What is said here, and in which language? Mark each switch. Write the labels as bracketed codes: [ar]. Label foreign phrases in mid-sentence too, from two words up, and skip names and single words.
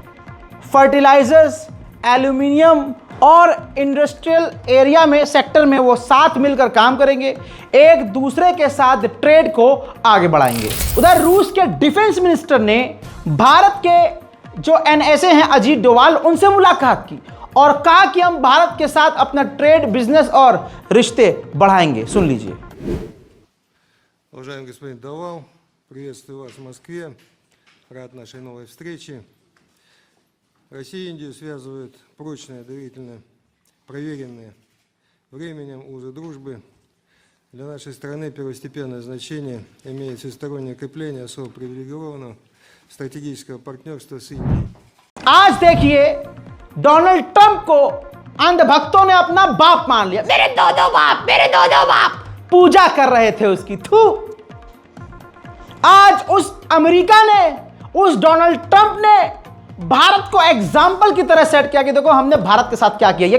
[hi] फर्टिलाइजर्स, एल्यूमिनियम और [en] industrial area [hi] में, सेक्टर में वो साथ मिलकर काम करेंगे, एक दूसरे के साथ ट्रेड को आगे बढ़ाएंगे। उधर रूस के [en] defense minister [hi] ने भारत के जो एनएसए हैं अजीत डोवाल, उनसे मुलाकात की और कहा कि हम भारत के साथ अपना ट्रेड, बिजनेस और रिश्ते बढ़ाएंगे। सुन लीजिए। [ru] Уважаемый господин Довал, приветствую вас в Москве. Рад нашей новой встрече. Россия и Индию связывают прочные, доверительно проверенные временем узы дружбы. Для нашей страны первостепенное значение имеет всестороннее укрепление особо привилегированного стратегического партнерства с Индией. [hi] आज देखिए, डोनाल्ड ट्रंप को अंधभक्तों ने अपना बाप मान लिया। मेरे दो बाप, मेरे दो बाप पूजा कर रहे थे उसकी। थू। आज उस अमेरिका ने, उस डोनाल्ड ट्रंप ने भारत को एग्जाम्पल की तरह सेट किया कि देखो हमने भारत के साथ क्या किया।